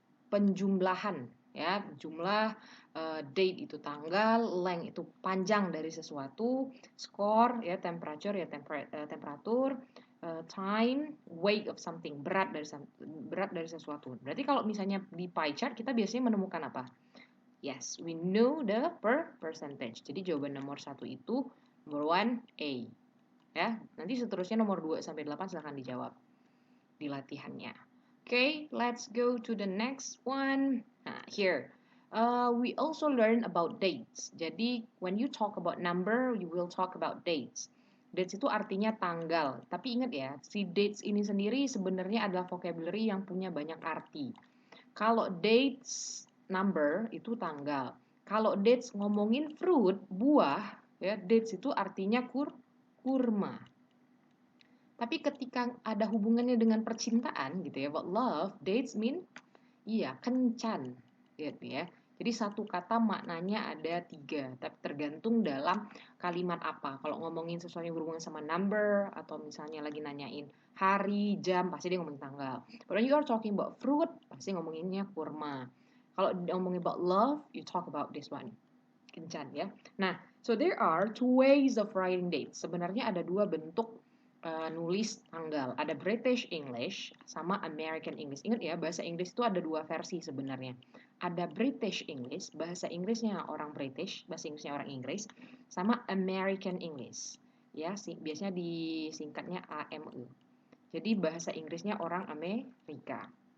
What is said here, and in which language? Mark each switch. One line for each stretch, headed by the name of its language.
Indonesian: Penjumlahan, ya, jumlah, date itu tanggal, length itu panjang dari sesuatu, score ya temperature ya temperatur, time, weight of something, berat dari sesuatu. Berarti kalau misalnya di pie chart kita biasanya menemukan apa?
English: Yes, we know the percentage.
Indonesian: Jadi jawaban nomor 1 itu number 1 A. Ya, nanti seterusnya nomor 2 sampai 8 silahkan dijawab di latihannya.
English: Okay, let's go to the next one. Nah, here. We also learn about dates. Jadi, when you talk about number, you will talk about dates.
Indonesian: Dates itu artinya tanggal. Tapi ingat ya, si dates ini sendiri sebenarnya adalah vocabulary yang punya banyak arti. Kalau dates number itu tanggal. Kalau dates ngomongin fruit, buah, ya, dates itu artinya kurma. Tapi ketika ada hubungannya dengan percintaan gitu ya,
English: about love,
Indonesian: dates mean iya, kencan gitu ya. Jadi satu kata maknanya ada 3, tapi tergantung dalam kalimat apa. Kalau ngomongin sesuatu yang berhubungan sama number atau misalnya lagi nanyain hari, jam, pasti dia ngomongin tanggal.
English: But when you are talking about fruit,
Indonesian: pasti ngomonginnya kurma. Kalau ngomongin
English: about love, you talk about this one,
Indonesian: kencan ya.
English: Nah, so there are 2 ways of writing dates.
Indonesian: Sebenarnya ada 2 bentuk nulis tanggal. Ada British English sama American English. Ingat ya, bahasa Inggris itu ada 2 versi sebenarnya. Ada British English, bahasa Inggrisnya orang British, bahasa Inggrisnya orang Inggris, sama American English. Ya, biasanya disingkatnya AME. Jadi bahasa Inggrisnya orang Amerika.